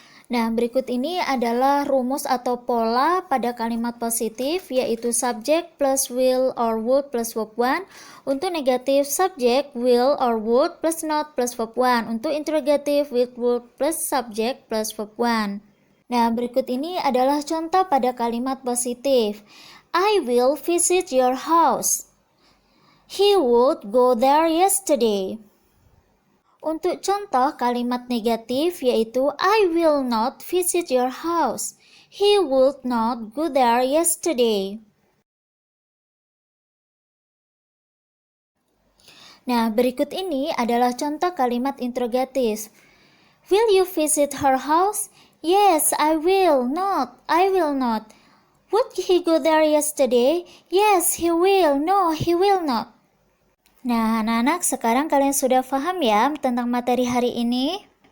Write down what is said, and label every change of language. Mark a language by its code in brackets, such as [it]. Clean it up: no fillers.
[id] Nah, berikut ini adalah rumus atau pola pada kalimat positif, yaitu subject plus will or would plus verb 1. Untuk negatif, subject, will or would plus not plus verb 1. Untuk interrogatif, with, would plus subject plus verb 1. Nah, berikut ini adalah contoh pada kalimat positif. [en] I will visit your house. He would go there yesterday. [id] Untuk contoh kalimat negatif yaitu [en] I will not visit your house. He would not go there yesterday. [id] Nah, berikut ini adalah contoh kalimat interrogatif. [en] Will you visit her house? Yes, I will. Not, I will not. Would he go there yesterday? Yes, he will. No, he will not. [id] Nah, anak-anak, sekarang kalian sudah paham ya tentang materi hari ini?